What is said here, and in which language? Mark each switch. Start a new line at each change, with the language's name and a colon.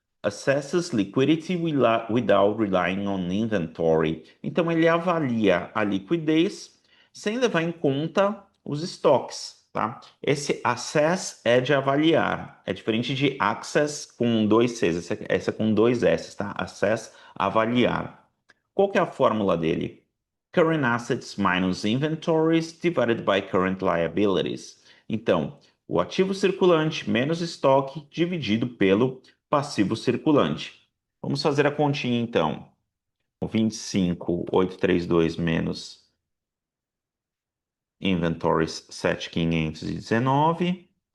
English: Assesses liquidity without relying on inventory.
Portuguese: Então, ele avalia a liquidez sem levar em conta os estoques, tá? Esse assess é de avaliar. É diferente de access com dois Cs. Essa é com dois S, tá? Assess, avaliar. Qual que é a fórmula dele?
English: Current assets minus inventories divided by current liabilities.
Portuguese: Então, o ativo circulante menos estoque dividido pelo passivo circulante. Vamos fazer a continha então. O 25,832 menos inventories 7,519.